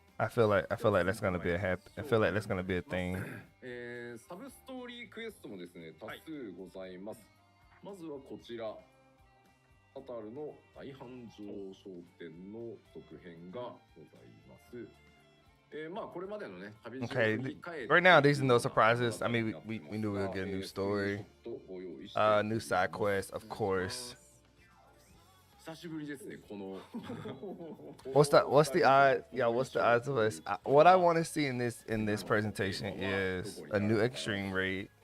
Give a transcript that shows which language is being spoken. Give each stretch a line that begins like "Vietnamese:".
English: I feel like that's gonna be a thing.
Japanese: サブストーリークエストもですね多数ございます。まずはこちらタタルの大繁盛商店の続編がございます。まあこれまでのね旅路を振り返って
English: Right now, these are no surprises. I mean, we knew we would get a new story, new side quest, of course.
Japanese: 久しぶりですねこの。
English: What's the odds? Yeah, what's the odds of us? What I want to see in this presentation is a new extreme raid.